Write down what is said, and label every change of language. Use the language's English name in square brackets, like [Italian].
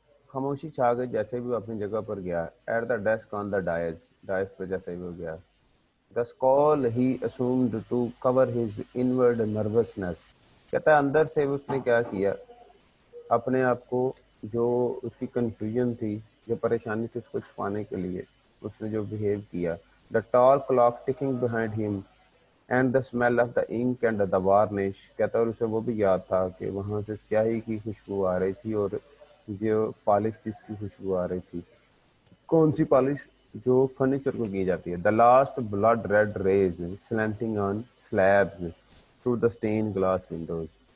[Urdu] خاموشی چھا گئی جیسے بھی وہ اپنی جگہ پر گیا. [English] at the desk on the dais [Urdu] پہ جیسے بھی وہ گیا. [English] The scowl he assumed to cover his inward nervousness. [Urdu] کہتا ہے اندر سے اس نے کیا کیا، اپنے آپ کو جو اس کی کنفیوژن تھی، جو پریشانی تھی، اس کو چھپانے کے لیے اس نے جو بہیو کیا. [English] The tall clock ticking behind him and the smell of the ink and the varnish. [Urdu] کہتا ہے اور اسے وہ بھی یاد تھا کہ وہاں سے سیاہی کی خوشبو آ رہی تھی اور جو پالش جس کی خوشبو آ رہی تھی. کون سی پالش؟ جو فرنیچر کو کی جاتی ہے. [English] The last blood red rays slanting on slabs through the stained glass windows.